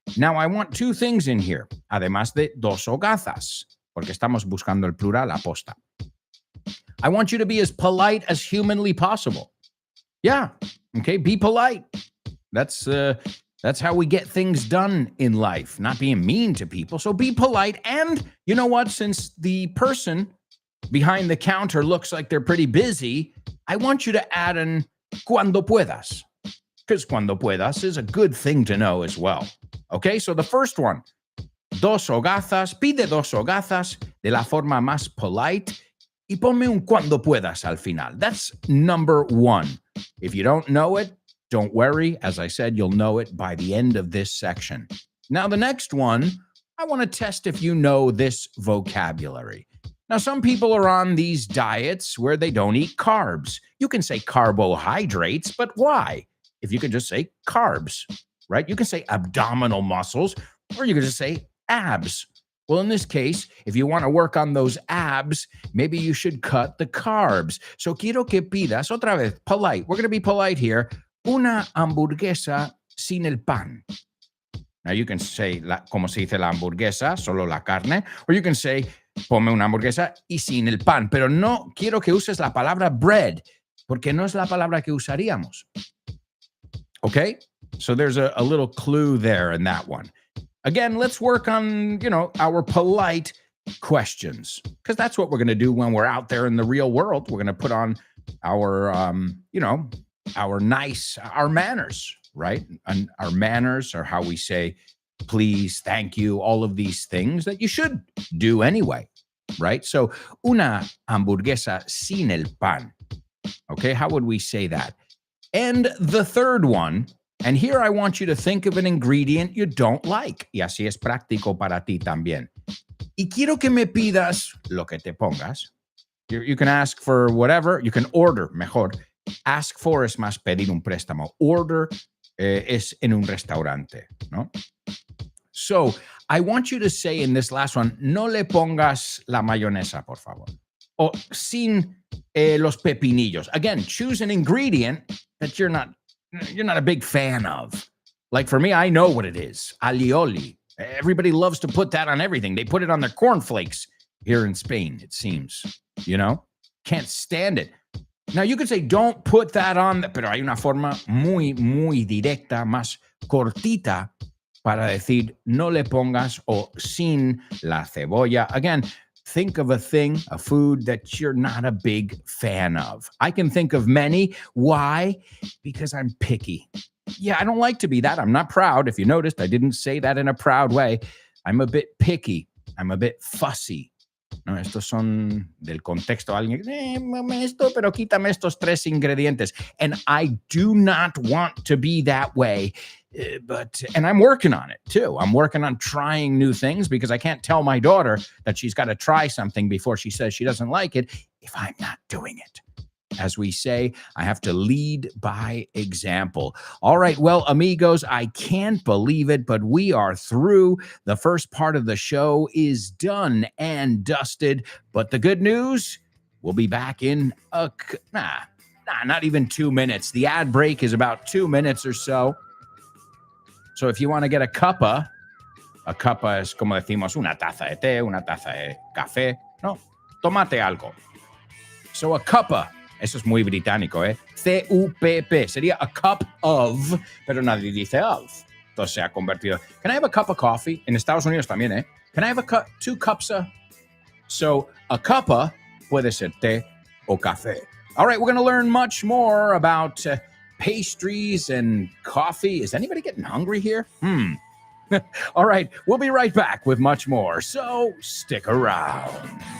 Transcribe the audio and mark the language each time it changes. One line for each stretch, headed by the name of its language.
English: Now, I want 2 things in here,
Spanish: además de 2 hogazas, porque estamos buscando el plural aposta.
English: I want you to be as polite as humanly possible. Yeah, okay, be polite. That's how we get things done in life, not being mean to people. So be polite. And you know what? Since the person behind the counter looks like they're pretty busy, I want you to add an
Spanish: cuando puedas,
English: because cuando puedas is a good thing to know as well. Okay, so the first one,
Spanish: 2 hogazas, pide 2 hogazas de la forma más polite y ponme un cuando puedas al final.
English: That's number 1. If you don't know it, don't worry. As I said, you'll know it by the end of this section. Now, the next one, I want to test if you know this vocabulary. Now, some people are on these diets where they don't eat carbs. You can say carbohydrates, but why? If you could just say carbs, right? You can say abdominal muscles, or you could just say abs. Well, in this case, if you want to work on those abs, maybe you should cut the carbs.
Spanish: So quiero que pidas, otra vez, polite.
English: We're going to be polite here.
Spanish: Una hamburguesa sin el pan.
English: Now, you can say,
Spanish: como se dice la hamburguesa, solo la carne,
English: or you can say,
Spanish: ponme una hamburguesa y sin el pan. Pero no quiero que uses la palabra bread, porque no es la palabra que usaríamos.
English: Okay? So there's a little clue there in that one. Again, let's work on, our polite questions, because that's what we're going to do when we're out there in the real world. We're going to put on our, our manners, right? And our manners are how we say, please, thank you, all of these things that you should do anyway, right?
Spanish: So, una hamburguesa sin el pan.
English: Okay, how would we say that? And the third one, and here I want you to think of an ingredient you don't like.
Spanish: Y así es práctico para ti también. Y quiero que me pidas lo que te pongas.
English: You can ask for whatever. You can order, mejor. Ask for
Spanish: es más pedir un préstamo. Order es en un restaurante, ¿no?
English: So, I want you to say in this last one,
Spanish: no le pongas la mayonesa, por favor. O sin los pepinillos.
English: Again, choose an ingredient that you're not a big fan of. Like for me, I know what it is. Alioli. Everybody loves to put that on everything. They put it on their cornflakes here in Spain, it seems. Can't stand it. Now, you could say, don't put that on,
Spanish: pero hay una forma muy, muy directa, más cortita, para decir, no le pongas o sin la cebolla.
English: Again, think of a thing, a food that you're not a big fan of. I can think of many. Why? Because I'm picky. Yeah, I don't like to be that. I'm not proud. If you noticed, I didn't say that in a proud way. I'm a bit picky. I'm a bit fussy.
Spanish: No, estos son del contexto. Alguien, esto, pero quítame estos 3 ingredientes.
English: And I do not want to be that way. And I'm working on it too. I'm working on trying new things because I can't tell my daughter that she's got to try something before she says she doesn't like it if I'm not doing it. As we say, I have to lead by example. All right, well, amigos, I can't believe it, but we are through. The first part of the show is done and dusted. But the good news, we'll be back in not even 2 minutes. The ad break is about 2 minutes or so. So if you want to get a cuppa
Spanish: es como decimos una taza de té, una taza de café. No, tómate algo. So a cuppa, eso es muy británico, ¿eh? C-U-P-P. Sería a cup of, pero nadie dice of. Entonces se ha convertido.
English: Can I have a cup of coffee?
Spanish: En Estados Unidos también, ¿eh?
English: Can I have 2 cups of?
Spanish: So a cuppa puede ser té o café.
English: All right, we're going to learn much more about pastries and coffee. Is anybody getting hungry here? All right, we'll be right back with much more, so stick around.